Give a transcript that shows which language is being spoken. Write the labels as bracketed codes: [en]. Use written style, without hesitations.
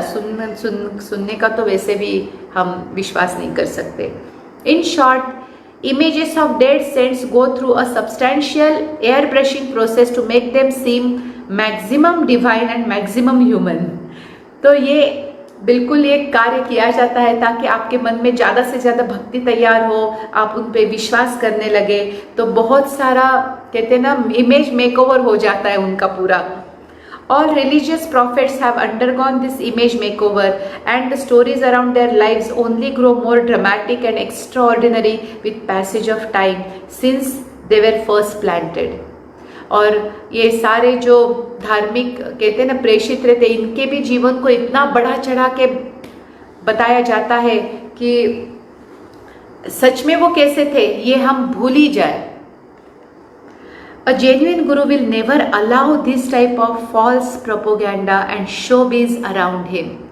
[hi] सुनने का तो वैसे भी हम विश्वास नहीं कर सकते. [en] In short, Images of dead saints go through a substantial airbrushing process to make them seem maximum divine and maximum human. [hi] तो ये बिल्कुल ये कार्य किया जाता है ताकि आपके मन में ज़्यादा से ज़्यादा भक्ति तैयार हो, आप उन पे विश्वास करने लगे, तो बहुत सारा कहते हैं ना इमेज मेकओवर हो जाता है उनका पूरा. [en] All religious prophets have undergone this image makeover, and the stories around their lives only grow more dramatic and extraordinary with passage of time since they were first planted. [hi] और ये सारे जो धार्मिक कहते हैं ना प्रेषित रहते, इनके भी जीवन को इतना बढ़ा चढ़ा के बताया जाता है कि सच में वो कैसे थे ये हम भूल ही जाए. [en] A genuine guru will never allow this type of false propaganda and showbiz around him.